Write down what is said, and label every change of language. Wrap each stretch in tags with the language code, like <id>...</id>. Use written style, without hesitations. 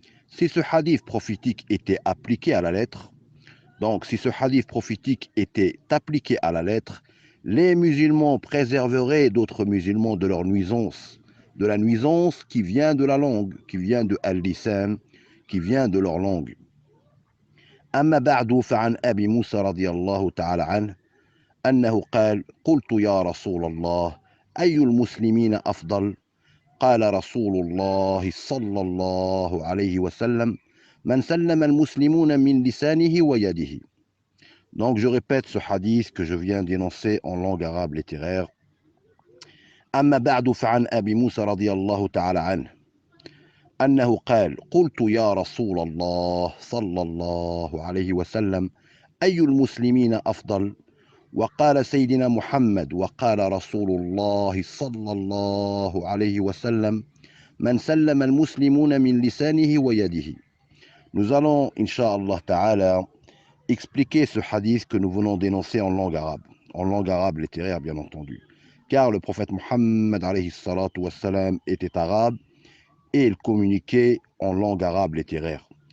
<fr>Si ce hadith prophétique était appliqué à la lettre, les musulmans préserveraient d'autres musulmans de leur nuisance, de la nuisance qui vient de la langue, qui vient de al-lisan, qui vient de leur langue.</fr> <ar>أما بعد فعن أبي موسى رضي الله تعالى عنه أنه قال قلت يا رسول الله أي المسلمين أفضل قال رسول الله صلى الله عليه وسلم من سلم المسلمون من لسانه ويده.</ar> <fr>Donc je répète ce hadith que je viens d'énoncer en langue arabe littéraire.</fr> <ar>أما بعد فعن أبي موسى رضي الله تعالى عنه أنه قال قلت يا رسول الله صلى الله عليه وسلم أي المسلمين أفضل؟ وقال سيدنا محمد وقال رسول الله صلى الله عليه وسلم من سلم المسلمون من لسانه ويده.</ar> <fr>Nous allons, Inch'Allah Ta'ala, expliquer ce hadith que nous venons d'énoncer en langue arabe littéraire bien entendu. Car le prophète Muhammad alayhi salatu wassalam était arabe et il communiquait en langue arabe littéraire.</fr>